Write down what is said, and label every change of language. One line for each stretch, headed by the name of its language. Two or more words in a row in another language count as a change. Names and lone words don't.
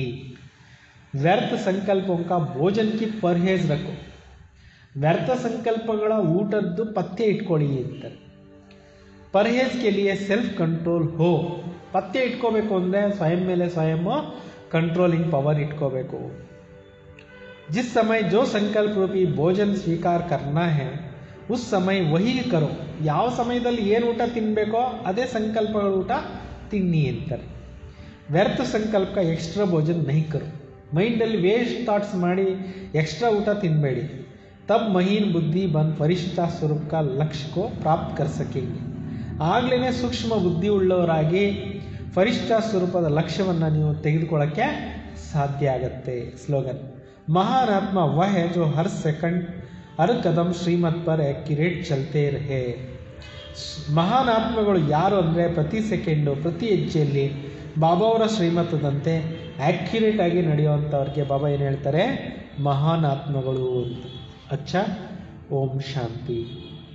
Hindi: व्यर्थ संकल्पों क भोजन की परहेज़ रखो,
Kannada: ವ್ಯರ್ಥ ಸಂಕಲ್ಪಗಳ ಊಟದ್ದು ಪಥ್ಯ ಇಟ್ಕೊಳ್ಳಿ ಅಂತಾರೆ.
Hindi: परहेज़ के लिए
English: self control
Kannada: ಹೋ, ಪಥ್ಯ ಇಟ್ಕೋಬೇಕು ಅಂದರೆ ಸ್ವಯಂ ಮೇಲೆ ಸ್ವಯಂ
English: controlling power
Kannada: ಇಟ್ಕೋಬೇಕು.
Hindi: जिस समय जो संकल्प रूपी भोजन स्वीकार करना है उस समय वही करो.
Kannada: ಯಾವ ಸಮಯದಲ್ಲಿ ಏನು ಊಟ ತಿನ್ನಬೇಕೋ ಅದೇ ಸಂಕಲ್ಪಗಳ ಊಟ ತಿನ್ನಿ ಅಂತಾರೆ.
Hindi: व्यर्थ संकल्प एक्स्ट्रा भोजन नहीं करो,
Kannada: ಮೈಂಡಲ್ಲಿ
English: waste thoughts
Kannada: ಮಾಡಿ ಎಕ್ಸ್ಟ್ರಾ ಊಟ ತಿನ್ನಬೇಡಿ.
Hindi: तब महीन बुद्धि बन फ़रिश्ता स्वरूप का लक्ष्य को प्राप्त कर सकेंगे.
Kannada: ಆಗಲೇ ಸೂಕ್ಷ್ಮ ಬುದ್ಧಿ ಉಳ್ಳವರಾಗಿ ಫರಿಷ್ಠಾ ಸ್ವರೂಪದ ಲಕ್ಷ್ಯವನ್ನು ನೀವು ತೆಗೆದುಕೊಳ್ಳೋಕ್ಕೆ ಸಾಧ್ಯ ಆಗತ್ತೆ.
Hindi: ಸ್ಲೋಗನ್ महान आत्मा वह है जो हर सेकंड हर कदम श्रीमत पर एक्यूरेट चलते रहे.
Kannada: ಮಹಾನ್ ಆತ್ಮಗಳು ಯಾರು ಅಂದರೆ ಪ್ರತಿ ಸೆಕೆಂಡು ಪ್ರತಿ ಹೆಜ್ಜೆಯಲ್ಲಿ ಬಾಬಾವರ ಶ್ರೀಮತದಂತೆ ಆ್ಯಕ್ಯುರೇಟ್ ಆಗಿ ನಡೆಯುವಂಥವ್ರಿಗೆ ಬಾಬಾ ಏನು ಹೇಳ್ತಾರೆ, ಮಹಾನ್ ಆತ್ಮಗಳು ಅಂತ.
Hindi: अच्छा, ओम शांति.